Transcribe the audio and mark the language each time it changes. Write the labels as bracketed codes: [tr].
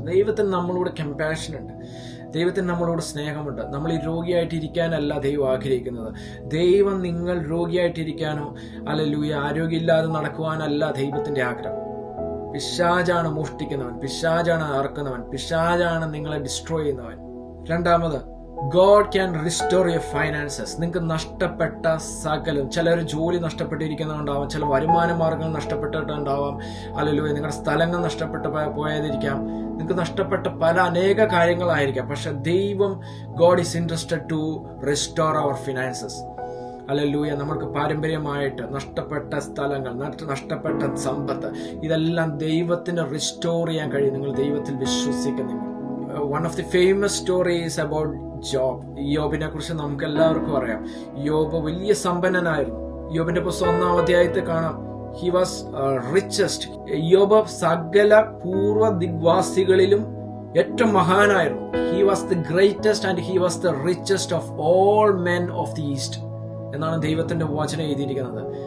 [ml] ദൈവത്തിന് നമ്മളോട് കമ്പാഷൻ ഉണ്ട്. ദൈവത്തിന് നമ്മളോട് സ്നേഹമുണ്ട്. നമ്മൾ ഈ രോഗിയായിട്ടിരിക്കാനല്ല ദൈവം ആഗ്രഹിക്കുന്നത്. ദൈവം നിങ്ങൾ രോഗിയായിട്ടിരിക്കാനോ ഹല്ലേലൂയ ആരോഗ്യമില്ലാതെ നടക്കുവാനല്ല ദൈവത്തിന്റെ ആഗ്രഹം. പിശാചാണ് മോഷ്ടിക്കുന്നവൻ, പിശാചാണ് അറക്കുന്നവൻ, പിശാചാണ് നിങ്ങളെ ഡിസ്ട്രോയ് ചെയ്യുന്നവൻ. രണ്ടാമത്, [en] God can restore your finances. [ml] നിങ്ങൾക്ക് നഷ്ടപ്പെട്ട സകലം, ചിലർ ജോലി നഷ്ടപ്പെട്ടിരിക്കുന്നുണ്ടാവാം, ചില വരുമാന മാർഗങ്ങൾ നഷ്ടപ്പെട്ടിട്ടുണ്ടാവാം, അല്ലെങ്കിൽ നിങ്ങളുടെ സ്ഥലങ്ങൾ നഷ്ടപ്പെട്ട് പോയതിരിക്കാം, നിങ്ങൾക്ക് നഷ്ടപ്പെട്ട അനേക കാര്യങ്ങളായിരിക്കാം. പക്ഷെ ദൈവം [en] God is interested to restore our finances. Hallelujah. [ml] നമ്മൾക്ക് പാരമ്പര്യമായിട്ട് നഷ്ടപ്പെട്ട സ്ഥലങ്ങൾ, നഷ്ടപ്പെട്ട സമ്പത്ത്, ഇതെല്ലാം ദൈവത്തിന് റിസ്റ്റോർ ചെയ്യാൻ കഴിയും. നിങ്ങൾ ദൈവത്തിൽ വിശ്വസിക്കുന്നു. [en] One of the famous stories about Job. [ml] യോബിനെ കുറിച്ച് നമുക്ക് എല്ലാവർക്കും അറിയാം. യോബ് വലിയ സമ്പന്നനായിരുന്നു. യോബിന്റെ പുസ്തകം 1-ാം അധ്യായത്തിൽ കാണാം, [en] He was richest. [ml] യോബ് സകല പൂർവ്വ ദിഗ്വാസികളിലും ഏറ്റവും മഹാനായിരുന്നു. [en] he was the greatest and he was the richest of all men of the east [ml] എന്നാണ് ദൈവത്തിന്റെ വചനം എഴുതിയിരിക്കുന്നത്.